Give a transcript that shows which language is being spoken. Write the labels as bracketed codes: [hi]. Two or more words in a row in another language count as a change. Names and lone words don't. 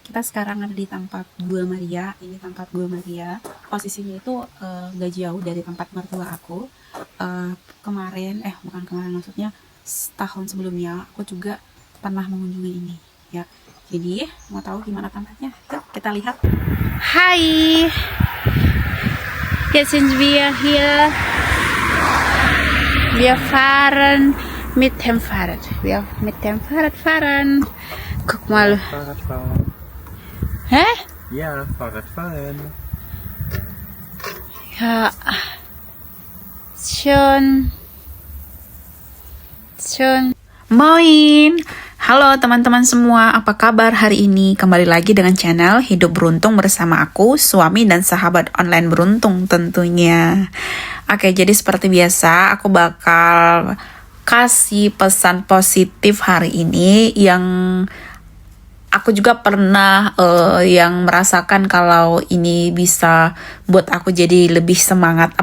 [id] Kita sekarang ada di tempat Gua Maria. Ini tempat Gua Maria. Posisinya itu gak jauh dari tempat mertua aku. Bukan kemarin, maksudnya setahun sebelumnya aku juga pernah mengunjungi ini. Ya, jadi mau tahu gimana tempatnya? Yuk kita lihat. [de] Hi! Jetzt sind wir hier. Wir fahren mit dem Fahrrad. Wir mit dem Fahrrad fahren. Guck mal. Fahrradfahren. Hä? Ja, Fahrradfahren. Ja. Schön. Moin! [id] Halo teman-teman semua, apa kabar hari ini? Kembali lagi dengan channel Hidup Beruntung bersama aku, suami dan sahabat online beruntung tentunya. Oke, jadi seperti biasa aku bakal kasih pesan positif hari ini yang aku juga pernah yang merasakan kalau ini bisa buat aku jadi lebih semangat.